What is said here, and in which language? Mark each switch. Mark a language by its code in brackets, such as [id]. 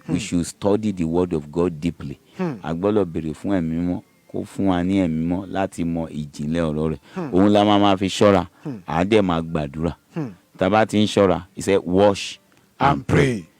[en] We should study the word of God deeply. [yo] A gbọ́dọ̀ béèrè fún ẹ̀mí mímọ́ kó fún wa ní ẹ̀mí mímọ́ láti mọ ìjìnlẹ̀ ọ̀rọ̀ rẹ̀. Òun la máa fi ṣọ́ra à dẹ̀ máa gbàdúrà. Tá bá ti ń ṣọ́ra [en] he said wash and pray.